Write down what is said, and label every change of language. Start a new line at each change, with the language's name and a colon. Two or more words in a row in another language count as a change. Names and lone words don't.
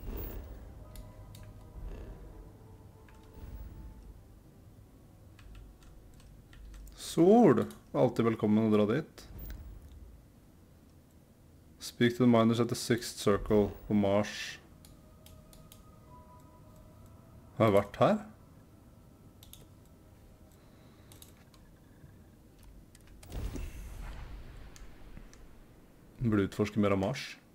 Norwegian: Sol. Alltid velkommen å dra dit.
English: Speak to the miners at the Sixth Circle på Mars.
Norwegian: Har jeg vært her? Burde utforske mer av Mars.